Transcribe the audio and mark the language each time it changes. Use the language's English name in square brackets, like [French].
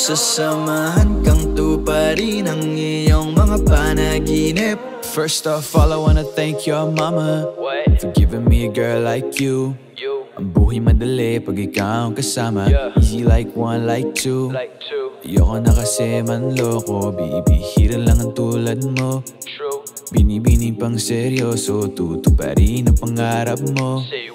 [Filipino] Sasamahan kang tuparin ang iyong mga panaginip. [English] First off, all I wanna thank your mama for giving me a girl like you. [Filipino] Ang buhay madali pag ikaw ang kasama. [English] Easy like one, like two. [Filipino] Ayoko na kasi manloko, bibihira lang ang tulad mo. Binibini pang seryoso, tutuparin ang pangarap mo.